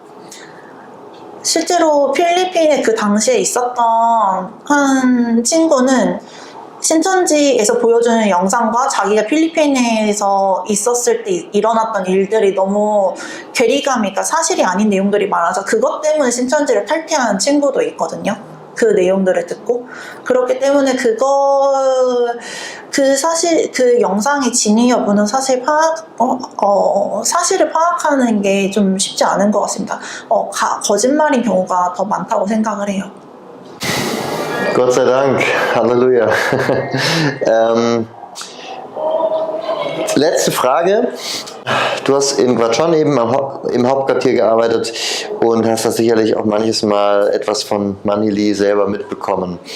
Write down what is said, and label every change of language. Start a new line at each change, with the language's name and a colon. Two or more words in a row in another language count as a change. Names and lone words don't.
Korean: 실제로 필리핀에 그 당시에 있었던 한 친구는 신천지에서 보여주는 영상과 자기가 필리핀에서 있었을 때 일어났던 일들이 너무 괴리감이, 그러니까 사실이 아닌 내용들이 많아서 그것 때문에 신천지를 탈퇴한 친구도 있거든요. 그 내용들을 듣고. 그렇기 때문에 그 영상의 진위 여부는 사실 사실을 파악하는 게 좀 쉽지 않은 것 같습니다. 거짓말인 경우가 더 많다고 생각을 해요.
German: Gott sei Dank, Halleluja. Letzte Frage. Du hast in Quatschon eben im Hauptquartier gearbeitet und hast das sicherlich auch manches Mal etwas von Manny Lee selber mitbekommen.